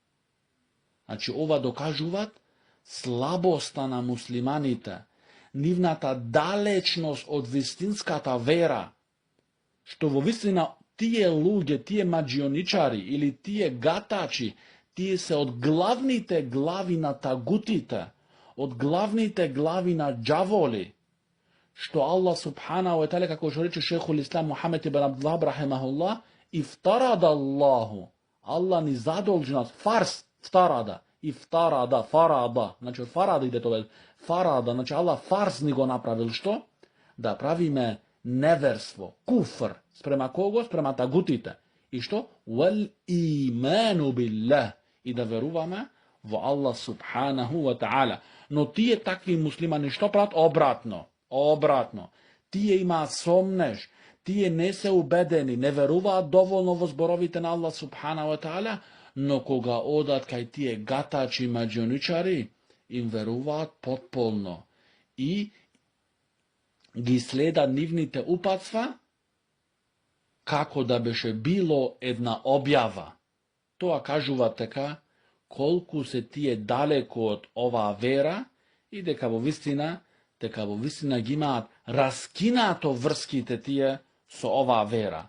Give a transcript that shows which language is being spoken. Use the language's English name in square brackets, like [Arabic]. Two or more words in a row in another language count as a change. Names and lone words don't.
[Macedonian] Значи, ова докажуваат слабоста на муслиманите, нивната далечност од вистинската вера, што во вистина тие луѓе, тие маджионичари или тие гатачи, тие се од главните глави на тагутите, од главните глави на джаволи, што [Arabic] الله سبحانه وتعالى, [Macedonian] како што рече шейхул ислам Мухамед ибн Абдулвахаб рахимахуллах, [Arabic] افترض الله, [Macedonian] Аллах ни задолжи нас, фарс, ифтарада, фарада, значи од фарада иде тоа, фарада, значи Аллах фарс ни го направил, што? Да правиме неверство, куфр, спрема кого? Спрема тагутите. И што? [Arabic] والإيمان بالله, [Macedonian] и да веруваме во [Arabic] الله سبحانه وتعالى. [Macedonian] Но тие такви муслимани што прават? Обратно. Тие имаат сомнеш, тие не се убедени, не веруваат доволно во зборовите на [Arabic] الله سبحانه وتعالى, [Macedonian] но кога одат кај тие гатачи маджионичари, им веруваат потполно и ги следат нивните упатства, како да беше било една објава. Тоа кажува така, колку се тие далеко од оваа вера и дека во вистина ги имаат раскинато врските тие со оваа вера.